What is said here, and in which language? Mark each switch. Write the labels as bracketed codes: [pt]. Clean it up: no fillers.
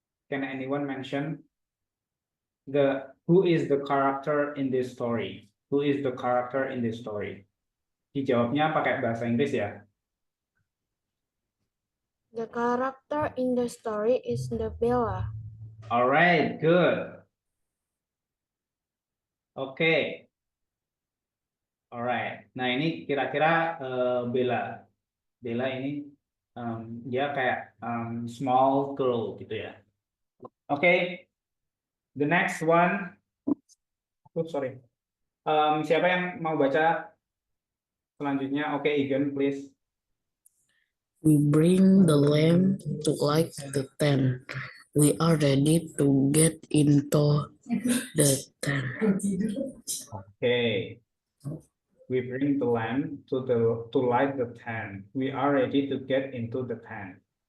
[en] Can anyone mention who is the character in this story? Who is the character in this story? [id] Dijawabnya pakai bahasa Inggris ya. [en] The character in the story is the Bella. Alright, good. [id] Oke. Alright. Nah, ini kira-kira Bella. Bella ini dia kayak small girl gitu ya. Oke. [en] The next one. Oh, sorry. [id] Siapa yang mau baca selanjutnya? [en] Oke, Igen, please. We bring the lamp to light the tent. We are ready to get into the tent. Okay. We bring the lamp to light the tent. We are ready to get into the tent.